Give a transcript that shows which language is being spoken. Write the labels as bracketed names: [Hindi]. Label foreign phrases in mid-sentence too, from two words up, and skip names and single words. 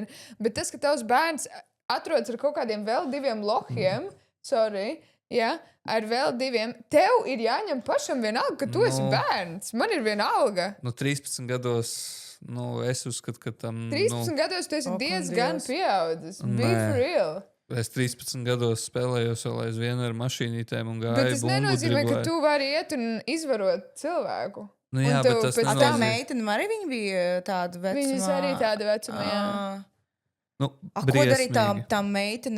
[Latvian] Bet tas, ka tavs bērns atrodas ar kaut kādiem vēl 2 lohiem, ar vēl 2, tev ir jāņem pašam vienalga, ka tu esi bērns. Man ir vienalga. 13 gados, es uzskatu, ka tam... 13 gados tu esi diezgan pieaudzis. [English] Be for real. [Latvian] Es 13 gados spēlējos vēl aizvien ar mašīnītēm un gāju bet tas nenozīmē, ka tu vari iet un izvarot cilvēku. Jā, bet tas nenozīmē. Tā meitene arī viņa bija tāda vecuma. Viņas arī tāda vecuma, jā. Ko darīja tā meitene?